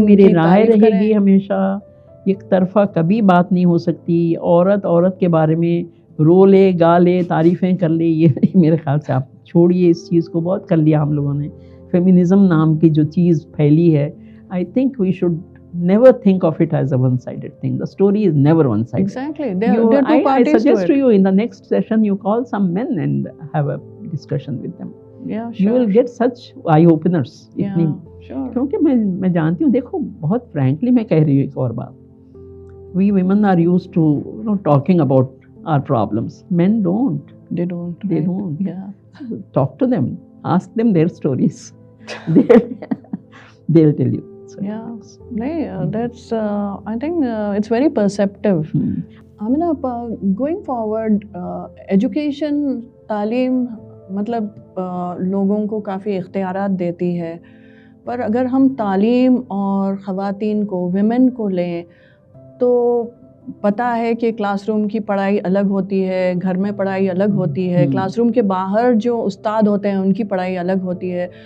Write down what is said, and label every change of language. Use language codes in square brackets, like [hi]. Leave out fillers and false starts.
[ur] میری رائے رہے گی ہمیشہ ایک طرفہ کبھی بات نہیں ہو سکتی. عورت کے بارے میں رو لے، گا لے، تعریفیں کر لے، یہ میرے خیال سے آپ چھوڑیے اس چیز کو. بہت کر لیا ہم لوگوں نے. فیمینزم نام کی جو چیز پھیلی ہے، [en] I think we should never think of it as a one-sided thing. The story is never one-sided. Exactly. There are two parties to it. I suggest to you in the next session you call some men and have a discussion with them. Yeah, sure. You will get such eye-openers. Yeah, sure. [ur] کیونکہ میں جانتی ہوں، دیکھو بہت frankly میں کہہ رہی ہوں ایک اور بات. [en] We women are used to talking about our problems. Men don't. They don't. They right? don't. Yeah. Talk to them. Ask them their stories. They'll tell you. So, yeah. That's I think it's very perceptive. [ur] Amina, [en] going forward, education, [ur] تعلیم مطلب لوگوں کو کافی اختیارات دیتی ہے، پر اگر ہم تعلیم اور خواتین کو، ویمن کو لیں تو پتہ ہے کہ کلاس روم کی پڑھائی الگ ہوتی ہے، گھر میں پڑھائی الگ ہوتی ہے، کلاس روم کے باہر جو استاد ہوتے ہیں ان کی پڑھائی الگ ہوتی ہے.